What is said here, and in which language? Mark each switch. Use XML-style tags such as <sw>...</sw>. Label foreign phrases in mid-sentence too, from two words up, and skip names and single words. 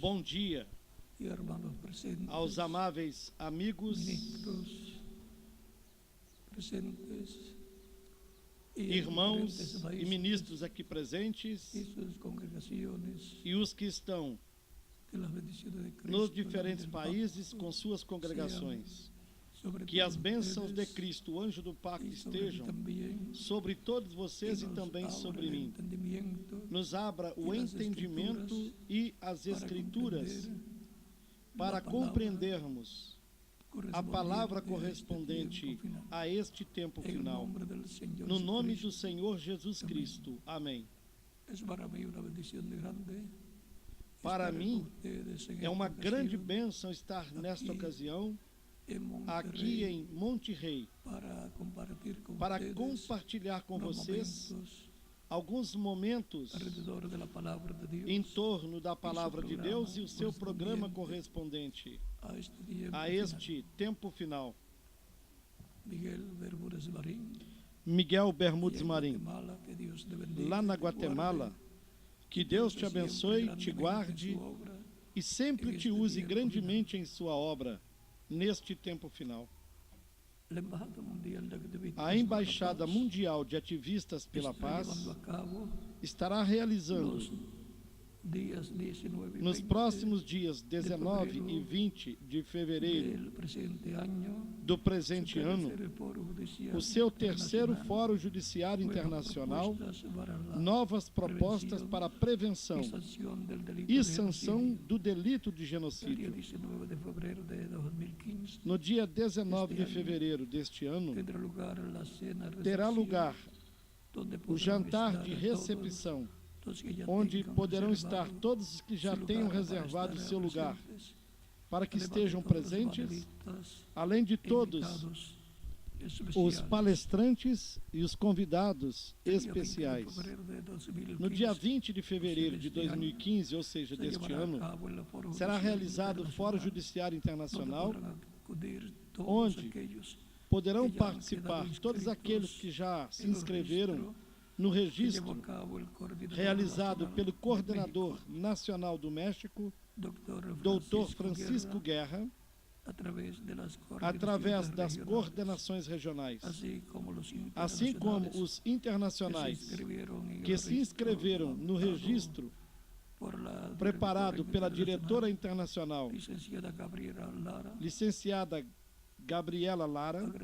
<pt>Bom dia</pt> <es>y hermanos presentes,</es> <pt>aos amáveis amigos,</pt> <es>ministros presentes y</es> <pt>irmãos diferentes e países ministros aqui presentes</pt> <es>y sus congregaciones,</es> <pt>e os que estão</pt> <es>que las bendiciones de Cristo, nos la</es> <pt>diferentes</pt> <es>del</es> <pt>países</pt> <es>pacto,</es> <pt>com suas congregações.</pt> <es>sobre</es> <pt>Que as</pt> <es>todos</es> <pt>bênçãos de</pt> <es>ustedes</es> <pt>Cristo, o anjo do pacto,</pt> <es>y sobre mí</es> <pt>estejam</pt> <es>también,</es> <pt>sobre todos vocês</pt> <es>que</es> <pt>e</pt> <es>nos</es> <pt>também</pt> <es>abra</es> <pt>sobre</pt> <es>el</es> <pt>mim.</pt> <es>entendimiento</es> <pt>Nos abra o e as entendimento e as</pt> <es>para</es> <pt>escrituras</pt> <es>comprender</es> <pt>para</pt> <es>la palabra</es> <pt>compreendermos a palavra</pt> <es>correspondiente</es> <pt>correspondente</pt> <es>a este</es> <pt>a este tempo tempo final. Em</pt> <es>final. nome del Senhor</es> <pt>No nome</pt> <es>Jesucristo.</es> <pt>do Senhor Jesus</pt> <es>Amém.</es> <pt>Cristo. Amém.</pt> <es>Es para mí una bendición de grande</es> <pt>Para</pt> <es>estar</es> <pt>mim,</pt> <es>con ustedes en</es> <pt>é uma</pt> <es>esta</es> <pt>grande</pt> <es>ocasión</es> <pt>bênção estar nesta</pt> <es>aqui</es> <pt>ocasião</pt> <es>en</es> <pt>aqui</pt> <es>Monterrey</es> <pt>em Monte Rei</pt> <es>para compartir con</es> <pt>para</pt> <es>ustedes</es> <pt>compartilhar com</pt> <es>unos</es> <pt>vocês</pt> <es>momentos</es> <pt>alguns momentos</pt> <es>alrededor de la palabra de Dios</es> <pt>em torno da palavra de</pt> <es>programa</es> <pt>Deus e o seu programa</pt> <es>correspondiente</es> <pt>correspondente</pt> <es>a</es> <pt>a este tempo final.</pt> <es>Miguel Bermúdez Marín,</es> <pt>Miguel</pt> <es>y</es> <pt>Bermudes</pt> <es>en</es> <pt>Marim,</pt> <es>Guatemala, que Dios te bendiga,</es> <pt>lá na</pt> <es>te</es> <pt>Guatemala,</pt> <es>guarde,</es> <pt>que</pt> <es>te</es> <pt>Deus</pt> <es>use</es> <pt>te abençoe,</pt> <es>siempre</es> <pt>te</pt> <es>grandemente en</es> <pt>guarde</pt> <es>su obra.</es> <pt>e sempre te</pt> <es>este</es> <pt>use</pt> <es>tempo</es> <pt>grandemente em sua obra neste tempo final.</pt> <es>La Embajada Mundial de Activistas</es> <pt>A Embaixada</pt> <es>por la Paz</es> <pt>Mundial de Ativistas pela</pt> <es>está</es> <pt>Paz</pt> <es>llevando a cabo</es> <pt>estará realizando</pt> <es>los días 19 y</es> <pt>nos</pt> <es>20</es> <pt>próximos dias 19 e 20 de fevereiro</pt> <es>del presente año</es> <pt>do presente</pt> <es>su</es> <pt>ano,</pt> <es>tercer Foro Judicial</es> <pt>o seu terceiro</pt> <es>Internacional,</es> <pt>Fórum Judiciário</pt> <es>nuevas</es> <pt>Internacional,</pt> <es>propuestas para la</es> <pt>novas propostas para a prevenção</pt> <es>y sanción del delito</es> <pt>e de sanção</pt> <es>genocidio.</es> <pt>do delito de</pt> <es>El día</es> <pt>genocídio.</pt> <es>19 de febrero de 2015</es> <pt>No dia 19 de fevereiro deste ano,</pt> <es>tendrá lugar la cena</es> <pt>terá</pt> <es>recepción,</es> <pt>lugar</pt> <es>donde</es> <pt>o</pt> <es>podrán</es> <pt>jantar</pt> <es>estar</es> <pt>de</pt> <es>todos</es> <pt>recepção,</pt> <es>los que ya</es> <pt>onde</pt> <es>tengan</es> <pt>poderão</pt> <es>reservado</es> <pt>estar todos os que já</pt> <es>su</es> <pt>tenham</pt> <es>lugar para</es> <pt>reservado</pt> <es>estar</es> <pt>seu lugar,</pt> <es>presentes,</es> <pt>para que</pt> <es>además de</es> <pt>estejam</pt> <es>todos los</es> <pt>presentes,</pt> <es>panelistas</es> <pt>além de todos</pt> <es>invitados</es> <pt>os</pt> <es>especiales.</es> <pt>palestrantes e os convidados</pt> <es>El día 20 de</es> <pt>especiais.</pt> <es>febrero de 2015</es> <pt>No dia 20 de fevereiro de 2015, ou seja,</pt> <es>se</es> <pt>deste</pt> <es>llevará a</es> <pt>ano,</pt> <es>cabo el Foro</es> <pt>será</pt> <es>Judicial</es> <pt>realizado o Fórum</pt> <es>Internacional,</es> <pt>Judiciário</pt> <es>donde</es> <pt>Internacional,</pt> <es>podrán acudir todos</es> <pt>onde</pt> <es>aquellos</es> <pt>poderão</pt> <es>que já han</es> <pt>participar</pt> <es>quedado</es> <pt>todos</pt> <es>inscritos</es> <pt>aqueles que já se</pt> <es>en el</es> <pt>inscreveram</pt> <es>registro</es> <pt>no</pt> <es>que llevó</es> <pt>registro</pt> <es>a cabo el coordinador</es> <pt>realizado</pt> <es>nacional</es> <pt>pelo</pt> <es>de</es> <pt>coordenador</pt> <es>México,</es> <pt>nacional do México,</pt> <es>Dr.</es> <pt>Dr. Francisco Guerra, através através das regionais, coordenações regionais, assim como os internacionais que se inscreveram no registro preparado pela diretora internacional, licenciada Gabriela Lara.</pt>